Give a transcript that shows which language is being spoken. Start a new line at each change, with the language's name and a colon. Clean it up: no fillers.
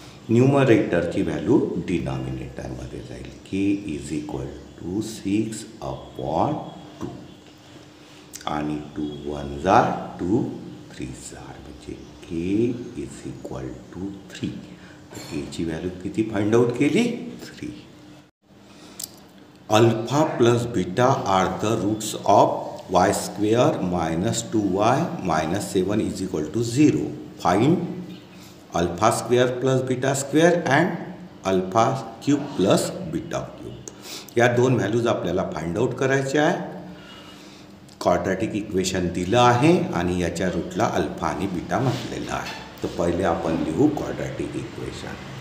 Marathi: न्यूमरेटरची value डिनॉमिनेटरमध्ये जाईल. k = 6/2 आणि 2 1 जार 2 3 जार म्हणजे k = 3. तर केची व्हॅल्यू किती फाइंड आउट केली? 3.
English: Alpha plus beta are the roots of y² - 2y - 7 = 0. Find alpha square plus beta square and alpha cube plus beta cube.
Marathi: या दोन व्हॅल्यूज आपल्याला फाइंड आउट करायच्या आहे. क्वाड्रॅटिक इक्वेशन दिलं आहे आणि याच्या रूटला अल्फा आणि बीटा म्हटलेलं आहे. तर पहिले आपण लिहू क्वाड्रॅटिक इक्वेशन.